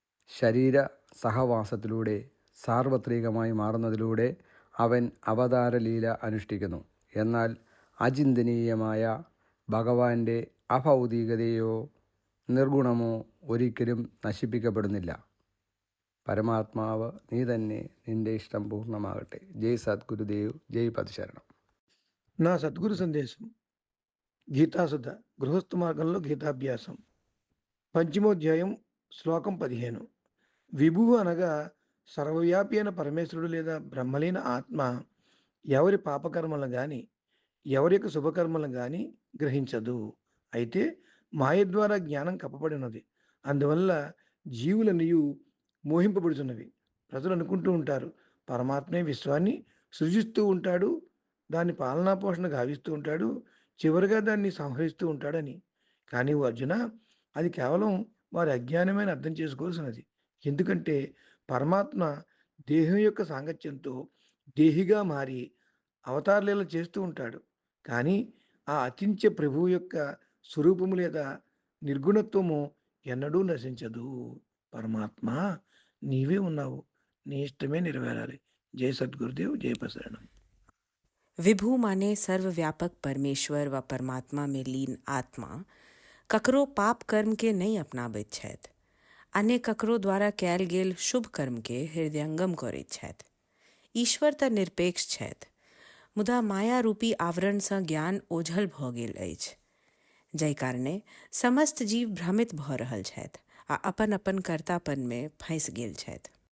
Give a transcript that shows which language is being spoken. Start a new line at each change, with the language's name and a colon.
Malayalam: ശരീര സഹവാസത്തിലൂടെ സാർവത്രികമായി മാറുന്നതിലൂടെ അവൻ അവതാരലീല അനുഷ്ഠിക്കുന്നു. എന്നാൽ അചിന്തനീയമായ ഭഗവാന്റെ അഭൗതികതയോ നിർഗുണമോ ഒരിക്കലും നശിപ്പിക്കപ്പെടുന്നില്ല. പരമാത്മാവ് നീ തന്നെ, നിന്റെ ഇഷ്ടം പൂർണ്ണമാകട്ടെ. ജയ് സദ്ഗുരുദേവ്, ജയ് പദശരണം.
Telugu: నా సద్గురు సందేశం గీతాసుధ గృహస్థ మార్గంలో గీతాభ్యాసం పంచమోధ్యాయం శ్లోకం 15. విభువు అనగా సర్వవ్యాపి అయిన పరమేశ్వరుడు లేదా బ్రహ్మలీన ఆత్మ ఎవరి పాపకర్మలను కానీ ఎవరి యొక్క శుభకర్మలను గాని గ్రహించదు. అయితే మాయ ద్వారా జ్ఞానం కప్పబడినది. అందువల్ల జీవులనియు మోహింపబడుతున్నవి. ప్రజలు అనుకుంటూ ఉంటారు పరమాత్మే విశ్వాన్ని సృజిస్తూ ఉంటాడు, దాన్ని పాలనా పోషణ గావిస్తూ ఉంటాడు, చివరిగా దాన్ని సంహరిస్తూ ఉంటాడని. కానీ ఓ అర్జున, అది కేవలం వారి అజ్ఞానమే అని అర్థం చేసుకోవాల్సినది. ఎందుకంటే పరమాత్మ దేహం యొక్క సాంగత్యంతో దేహిగా మారి అవతార లీలలు చేస్తూ ఉంటాడు. కానీ ఆ అచింత్య ప్రభువు యొక్క స్వరూపము లేదా నిర్గుణత్వము ఎన్నడూ నశించదు. పరమాత్మ నీవే ఉన్నావు, నీ ఇష్టమే నెరవేరాలి. జై సద్గురుదేవ్, జై ప్రసరణం.
Maithili: विभु माने सर्वव्यापक परमेश्वर व परमात्मा में लीन आत्मा ककरो पाप कर्म के नहीं अपनाबैत छथि, अन्य ककरो द्वारा कयल गेल शुभ कर्म के हृदयंगम करैत छथि। ईश्वर तऽ निरपेक्ष छथि, मुदा माया रूपी आवरण सँ ज्ञान ओझल भऽ गेल अछि, जाहि कारणे समस्त जीव भ्रमित भऽ रहल छथि आ अपन अपन कर्तापन में फँसि गेल छथि।